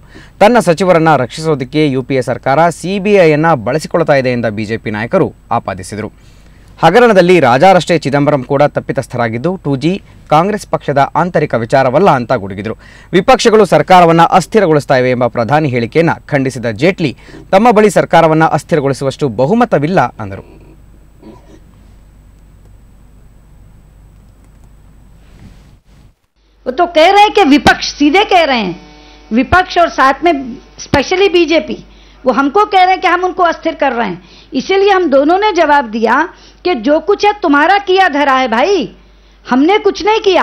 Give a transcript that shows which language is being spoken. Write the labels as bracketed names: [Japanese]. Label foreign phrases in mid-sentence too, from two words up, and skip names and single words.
[Kannada] ತನ್ನ ಸಚಿವರನ್ನ ರಕ್ಷಿಸೋದಕ್ಕೆ ಯುಪಿಎ ಸರ್ಕಾರ ಸಿಬಿಐಯನ್ನ ಬಳಸಿಕೊಳ್ತಾ ಇದೆ ಎಂದ ಬಿಜೆಪಿ ನಾಯಕರು ಆಪಾದಿಸಿದರು. ಹಗರಣದಲ್ಲಿ ರಾಜಾರಷ್ಟೇ ಚಿದಂಬರಂ ಕೂಡ ತಪ್ಪಿತಸ್ಥರಾಗಿದ್ದು 2G ಕಾಂಗ್ರೆಸ್ ಪಕ್ಷದ ಆಂತರಿಕ ವಿಚಾರವಲ್ಲ ಅಂತ ಗುಡುಗಿದರು. ವಿಪಕ್ಷಗಳು ಸರ್ಕಾರವನ್ನು ಅಸ್ಥಿರಗೊಳಿಸ್ತಾ ಇವೆ ಎಂಬ ಪ್ರಧಾನಿ ಹೇಳಿಕೆಯನ್ನು ಖಂಡಿಸಿದ ಜೇಟ್ಲಿ, ತಮ್ಮ ಬಳಿ ಸರ್ಕಾರವನ್ನು ಅಸ್ಥಿರಗೊಳಿಸುವಷ್ಟು ಬಹುಮತವಿಲ್ಲ ಅಂದರು. [Hindi] वो तो कह रहे हैं कि विपक्ष सीधे कह रहे हैं, विपक्ष और साथ में स्पेशली बीजेपी वो हमको कह रहे हैं कि हम उनको अस्थिर कर रहे हैं. इसीलिए हम दोनों ने जवाब दिया कि जो कुछ है तुम्हारा किया धरा है भाई, हमने कुछ नहीं किया.